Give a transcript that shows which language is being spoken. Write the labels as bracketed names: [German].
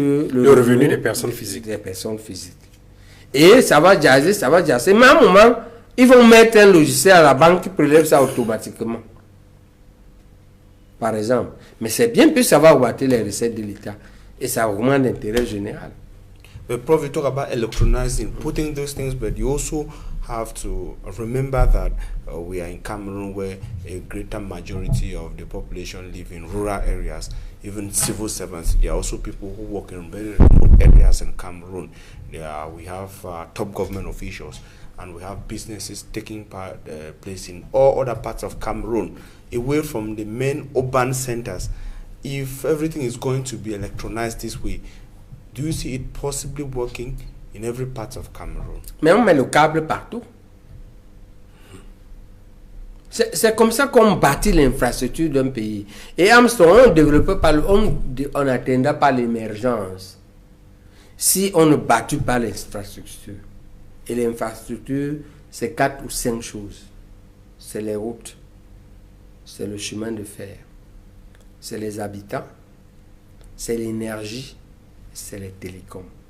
[French] le revenu des personnes physiques. Des personnes physiques. Et ça va jaser. Mais à un moment, ils vont mettre un logiciel à la banque qui prélève ça automatiquement. Par exemple. Mais c'est bien plus ça va augmenter les recettes de l'État. Et ça augmente l'intérêt général. [English] But Prof, you talk about electronizing, putting those things, but you also have to remember that we are in Cameroon, where a greater majority of the population live in rural areas. Even civil servants, there are also people who work in very remote areas in Cameroon. We have top government officials, and we have businesses taking place in all other parts of Cameroon, away from the main urban centers. If everything is going to be electronized this way, do you see it possibly working in every part of Cameroon? [French] Mais on met le câble partout. C'est comme ça qu'on bâtit l'infrastructure d'un pays. Et Armstrong, on ne développe pas, on n'atteindra pas l'émergence si on ne bâtit pas l'infrastructure. Et l'infrastructure, c'est 4 ou 5 choses. C'est les routes, c'est le chemin de fer, c'est les habitants, c'est l'énergie, c'est les télécoms.